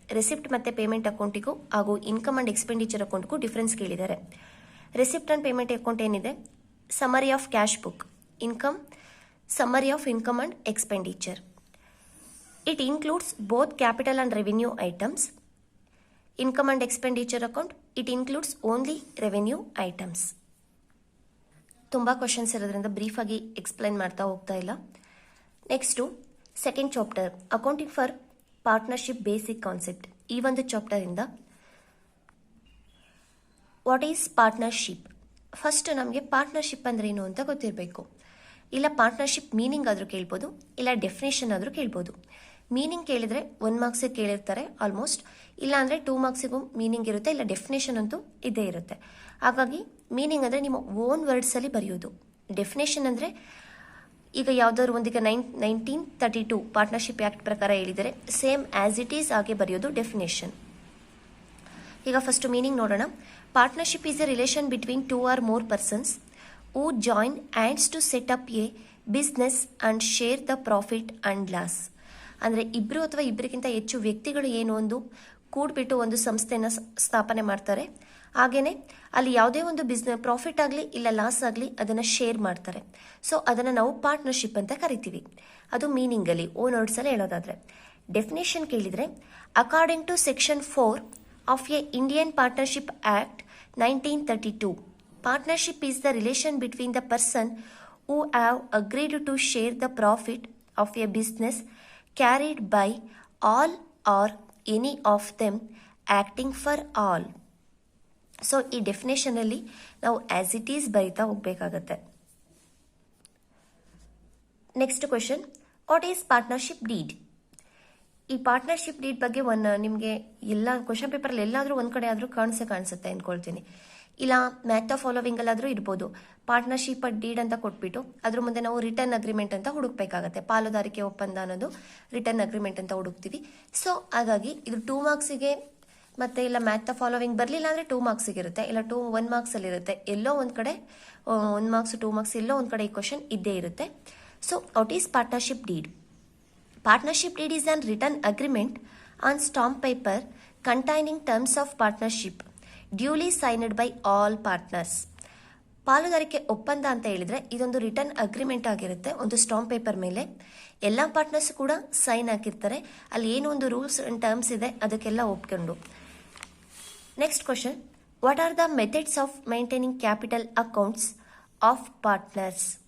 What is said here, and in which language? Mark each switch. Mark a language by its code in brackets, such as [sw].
[kn] Receipt ಮತ್ತು payment ಅಕೌಂಟಿಗೂ ಹಾಗೂ ಇನ್ಕಮ್ ಆ್ಯಂಡ್ ಎಕ್ಸ್ಪೆಂಡಿಚರ್ ಅಕೌಂಟ್ಗೂ ಡಿಫ್ರೆನ್ಸ್ ಕೇಳಿದ್ದಾರೆ. [en] Receipt and payment account ಏನಿದೆ, summary of cash book, income, summary of income and expenditure. It includes both capital and revenue items. Income and expenditure account, it includes only revenue items. [kn] ತುಂಬ questions ಇರೋದ್ರಿಂದ ಬ್ರೀಫಾಗಿ explain ಮಾಡ್ತಾ ಹೋಗ್ತಾ ಇಲ್ಲ. Next second chapter [en] Accounting for partnership basic concept. [kn] ಈ ಒಂದು ಚಾಪ್ಟರಿಂದ what is partnership. First ನಮಗೆ partnership ಅಂದರೆ ಏನು ಅಂತ ಗೊತ್ತಿರಬೇಕು. ಇಲ್ಲ ಪಾರ್ಟ್ನರ್ಶಿಪ್ ಮೀನಿಂಗ್ ಆದರೂ ಕೇಳ್ಬೋದು, ಇಲ್ಲ ಡೆಫಿನೇಷನ್ ಆದರೂ ಕೇಳ್ಬೋದು. ಮೀನಿಂಗ್ ಕೇಳಿದರೆ 1 ಮಾರ್ಕ್ಸಿಗೆ ಕೇಳಿರ್ತಾರೆ ಆಲ್ಮೋಸ್ಟ್, ಇಲ್ಲ ಅಂದರೆ 2 ಮಾರ್ಕ್ಸಿಗೂ ಮೀನಿಂಗ್ ಇರುತ್ತೆ, ಇಲ್ಲ ಡೆಫಿನೇಷನ್ ಅಂತೂ ಇದ್ದೇ ಇರುತ್ತೆ. ಹಾಗಾಗಿ ಮೀನಿಂಗ್ ಅಂದರೆ ನಿಮ್ಮ ಓನ್ ವರ್ಡ್ಸಲ್ಲಿ ಬರೆಯೋದು. ಡೆಫಿನೇಷನ್ ಅಂದರೆ ಈಗ ಯಾವುದಾದ್ರು ಒಂದೀಗ 1932 ಪಾರ್ಟ್ನರ್ಶಿಪ್ ಆ್ಯಕ್ಟ್ ಪ್ರಕಾರ ಹೇಳಿದರೆ [en] same as it is [kn] ಹಾಗೆ ಬರೆಯೋದು ಡೆಫಿನೇಷನ್. ಈಗ ಫಸ್ಟು ಮೀನಿಂಗ್ ನೋಡೋಣ. [en] Partnership is a relation between 2 or more persons who join hands to set up a business and share the profit and loss. [kn] ಅಂದರೆ 2 ಅಥವಾ 2ಕ್ಕಿಂತ ಹೆಚ್ಚು ವ್ಯಕ್ತಿಗಳು ಏನು ಒಂದು ಕೂಡ್ಬಿಟ್ಟು ಒಂದು ಸಂಸ್ಥೆಯನ್ನು ಸ್ಥಾಪನೆ ಮಾಡ್ತಾರೆ. ಹಾಗೆಯೇ ಅಲ್ಲಿ ಯಾವುದೇ ಒಂದು ಪ್ರಾಫಿಟ್ ಆಗಲಿ ಇಲ್ಲ ಲಾಸ್ ಆಗಲಿ ಅದನ್ನು ಶೇರ್ ಮಾಡ್ತಾರೆ. ಸೊ ಅದನ್ನು ನಾವು ಪಾರ್ಟ್ನರ್ಶಿಪ್ ಅಂತ ಕರಿತೀವಿ. ಅದು ಮೀನಿಂಗಲ್ಲಿ ಓನ್ ವರ್ಡ್ಸಲ್ಲಿ ಹೇಳೋದಾದರೆ. ಡೆಫಿನೇಷನ್ ಕೇಳಿದರೆ [en] According to section 4 of a Indian Partnership Act 1932. Partnership is the relation between the person who have agreed to share the profit of a business carried by all or any of them acting for all. [kn] So ಈ ಡೆಫಿನೇಷನಲ್ಲಿ ನಾವು [en] as it is [kn] ಬರಿತಾ ಹೋಗಬೇಕಾಗತ್ತೆ. [en] Next question, what is partnership deed? [kn] ಈ partnership deed ಬಗ್ಗೆ ನಿಮಗೆ ಎಲ್ಲ question ಪೇಪರಲ್ಲಿ ಎಲ್ಲಾದರೂ ಒಂದು ಕಡೆ ಆದರೂ ಕಾಣಿಸುತ್ತೆ ಅಂದ್ಕೊಳ್ತೀನಿ. ಇಲ್ಲ ಮ್ಯಾಥ್ ದ ಫಾಲೋವಿಂಗ್ ಅಲ್ಲಾದರೂ ಇರ್ಬೋದು. ಪಾರ್ಟ್ನರ್ಶಿಪ್ ಡೀಡ್ ಅಂತ ಕೊಟ್ಬಿಟ್ಟು ಅದ್ರ ಮುಂದೆ ನಾವು ರಿಟರ್ನ್ ಅಗ್ರಿಮೆಂಟ್ ಅಂತ ಹುಡುಕ್ಬೇಕಾಗತ್ತೆ. ಪಾಲುದಾರಿಕೆ ಒಪ್ಪಂದ ಅನ್ನೋದು ರಿಟರ್ನ್ ಅಗ್ರಿಮೆಂಟ್ ಅಂತ ಹುಡುಕ್ತೀವಿ. ಸೊ ಹಾಗಾಗಿ ಇದು 2 ಮಾರ್ಕ್ಸಿಗೆ ಮತ್ತೆ ಇಲ್ಲ ಮ್ಯಾಥ್ ದ ಫಾಲೋವಿಂಗ್ ಬರಲಿಲ್ಲ ಅಂದರೆ 2 ಮಾರ್ಕ್ಸಿಗೆ ಇರುತ್ತೆ, ಇಲ್ಲ 1 ಮಾರ್ಕ್ಸಲ್ಲಿ ಇರುತ್ತೆ. ಎಲ್ಲೋ ಒಂದು ಕಡೆ 1 ಮಾರ್ಕ್ಸ್ 2 ಮಾರ್ಕ್ಸ್ ಎಲ್ಲೋ ಒಂದು ಕಡೆ ಈ ಕ್ವಶನ್ ಇದ್ದೇ ಇರುತ್ತೆ. [en] So what is partnership deed? Partnership deed is an written agreement on stamp paper containing terms of partnership duly signed by all partners. [kn] ಪಾಲುದಾರಿಕೆ ಒಪ್ಪಂದ ಅಂತ ಹೇಳಿದ್ರೆ ಇದೊಂದು ರಿಟರ್ನ್ ಅಗ್ರಿಮೆಂಟ್ ಆಗಿರುತ್ತೆ. ಒಂದು ಸ್ಟಾಂಪ್ ಪೇಪರ್ ಮೇಲೆ ಎಲ್ಲ ಪಾರ್ಟ್ನರ್ಸ್ ಕೂಡ ಸೈನ್ ಹಾಕಿರ್ತಾರೆ. ಅಲ್ಲಿ ಏನೋ ಒಂದು ರೂಲ್ಸ್ ಅಂಡ್ ಟರ್ಮ್ಸ್ ಇದೆ, ಅದಕ್ಕೆಲ್ಲ ಒಪ್ಕೊಂಡು. [en] Next question, what are the methods of maintaining capital accounts of partners?